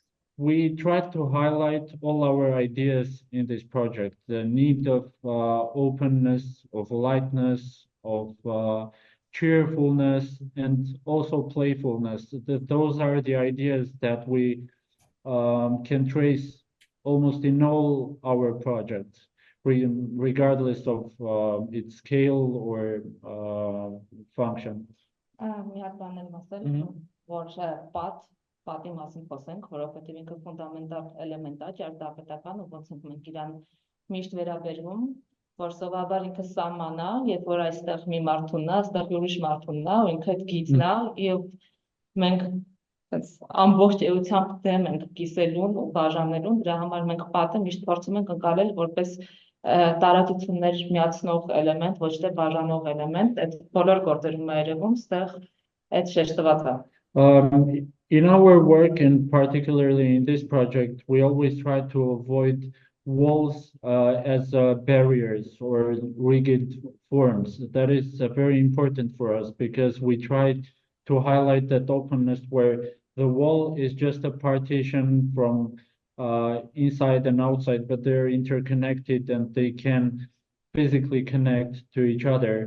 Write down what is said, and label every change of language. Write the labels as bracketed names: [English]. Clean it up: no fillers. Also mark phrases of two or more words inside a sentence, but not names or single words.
[English] We tried to highlight all our ideas in this project, the need of openness, of lightness, of cheerfulness, and also playfulness. Those are the ideas that we can trace almost in all our projects, regardless of its scale or function. [Armenian] Մի հատ բան եմ ասել, որ պատի մասին խոսենք, որովհետև ինքը ֆունդամենտալ էլեմենտ է ճարտարապետական, ու ոնց ենք մենք իրան միշտ վերաբերվում, որ սովորաբար ինքը սահման է, երբ որ այստեղ մի մարդուն է, այստեղ ուրիշ մարդուն է, ու ինքը այդ գիծն է, եւ մենք ամբողջ էությամբ դեմ ենք կիսելուն ու բաժանելուն, դրա համար մենք պատը միշտ փորձում ենք ընկալել որպես տարածություններ միացնող էլեմենտ, ոչ թե բաժանող էլեմենտ, այդ բոլոր գործերում է երևում, ստեղ այդ շեշտված է։ [English] In our work, and particularly in this project, we always try to avoid walls as barriers or rigid forms. That is very important for us because we try to highlight that openness where the wall is just a partition from inside and outside, but they're interconnected and they can physically connect to each other.